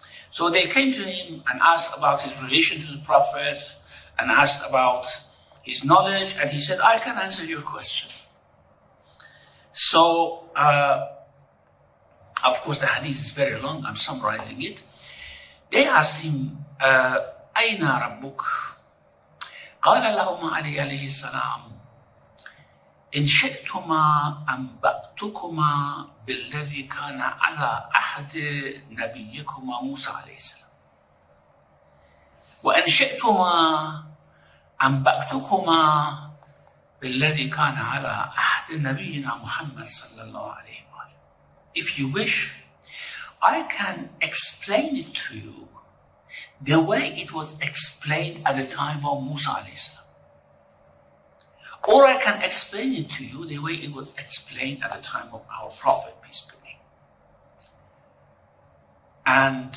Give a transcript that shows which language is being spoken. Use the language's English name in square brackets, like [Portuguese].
[English] So they came to him and asked about his relation to the Prophet and asked about his knowledge, and he said, I can answer your question. So, of course, the hadith is very long. I'm summarizing it. They asked him, [Arabic] أين ربك? قال لهما علي عليه السلام إن شئتما أنبأتكما بالذي كان على عهد نبيكما موسى عليه السلام وإن شئتما أنبأتكما بالذي كان على عهد نبينا محمد صلى الله عليه وآله. [English] If you wish, I can explain it to you the way it was explained at the time of Musa alayhi salam. Or I can explain it to you the way it was explained at the time of our Prophet, peace be upon him.